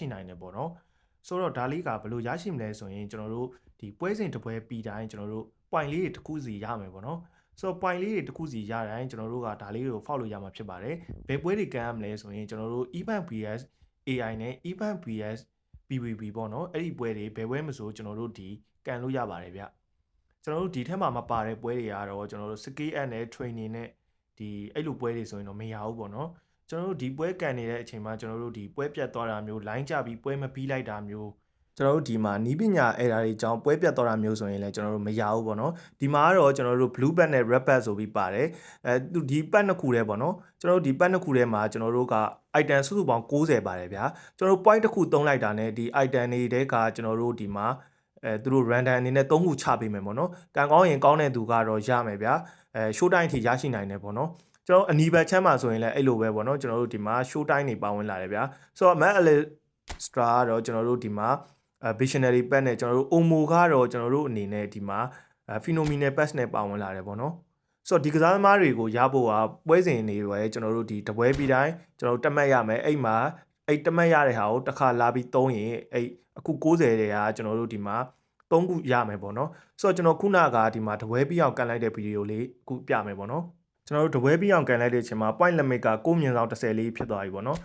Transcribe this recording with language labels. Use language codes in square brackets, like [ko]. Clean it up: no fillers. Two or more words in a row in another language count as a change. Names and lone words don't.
[my] နိုင်တယ်ပေါ့နော်ဆိုတော့ဒါလေးကဘယ်လိုရရှိမလဲဆိုရင်ကျွန်တော်တို့ဒီပွဲစဉ်တစ်ပွဲပြီးတိုင်းကျွန်တော်တို့ point လေးတွေတစ်ခုစီရမယ်ပေါ့နော်ဆိုတော့ point လေးတွေတစ်ခုစီရတိုင်းကျွန်တော်တို့ကဒါလေးတွေကို follow လို့ရမှာဖြစ်ပါတယ်ဘယ်ပွဲတွေကန်ရမလဲဆိုရင်ကျွန်တော်တို့ [en] Event vs AI [my] နဲ့ [en] Event vs PVP [my] ပေါ့နော်အဲ့ဒီပွဲတွေဘယ်ပွဲမဆိုကျွန်တော်တို့ဒီကန်လို့ရပါတယ်ဗျကျွန်တော်တို့ဒီထက်မှမပါတဲ့ပွဲတွေကတော့ကျွန်တော်တို့ [en] scale up [my] နဲ့ training နဲ့ဒီအဲ့လိုပွဲတွေဆိုရင်တော့မရဘူးပေါ့နော်ကျွန် တော်တို့ဒီပွဲကန်နေတဲ့အချိန်မှာကျွန်တော်တို့ဒီပွဲပြတ်သွားတာမျိုး line ကျပြီးပွဲမပြီးလိုက်တာမျိုးကျွန်တော်တို့ဒီမှာနီးပညာအဲ့ဒါတွေအကြောင်းပွဲပြတ်သွားတာမျိုးဆိုရင်လည်းကျွန်တော်တို့မရဘူးပေါ့နော်ဒီမှာကတော့ကျွန်တော်တို့ [en] blue bag [my] နဲ့ [en] red bag [my] ဆိုပြီးပါတယ်သူဒီ pack နှစ်ခုတည်းပေါ့နော်ကျွန်တော်တို့ဒီ pack နှစ်ခုတည်းမှာကျွန်တော်တို့က item စုစုပေါင်း60ပါတယ်ဗျာကျွန်တော်တို့ point တစ်ခုသုံးလိုက်တာနဲ့ဒီ item တွေတဲကကျွန်တော်တို့ဒီမှာသူတို့ random အနေနဲ့3ခုချပေးမယ်ပေါ့နော်ကံကောင်းရင်ကောင်းတဲ့သူ ကတော့ရမယ်ဗျာ [en] show time [my] ထိရရှိနိုင်တယ်ပေါ့နော်ကျွန်တော်အနီးဘက်ချမ်းမှာဆိုရင်လည်းအဲ့လိုပဲပေါ့နော်ကျွန်တော်တို့ဒီမှာ [en] show time [my] တွေပါဝင်လာတယ်ဗျာဆိုတော့ Mac Extra ကတော့ကျွန်တော်တို့ဒီမှာ [en] visionary pack [my] နဲ့ကျွန်တော်တို့ Omo ကတော့ကျွန်တော်တို့အနေနဲ့ဒီမှာ [en] phenomenal pack [my] နဲ့ပါဝင်လာတယ်ပေါ့နော်ဆိုတော့ဒီကစားသမားတွေကိုရဖို့ကပွဲစဉ်တွေပဲကျွန်တော်တို့ဒီတပွဲပြီးတိုင်းကျွန်တော်တို့တက်မှတ်ရမယ်အဲ့မှာ အဲ့တက်မှတ်ရတဲ့ဟာကိုတစ်ခါလာပြီးသုံးရင်အဲ့အခု60တဲ့ကကျွန်တော်တို့ဒီမှာ3ခုရမယ်ပေါ့နော်ဆိုတော့ကျွန်တော်ခုနကဒီမှာတပွဲပြီးအောင်ကန်လိုက်တဲ့ဗီဒီယိုလေးအခုပြမယ်ပေါ့နော်ကျွန်တော်တို့တပွဲပြီးအောင်ကန်လိုက်တဲ့အချိန်မှာ [en] point limit [my] က6မြင်ဆောင်30လေးဖြစ်သွားပြီပေါ့နော်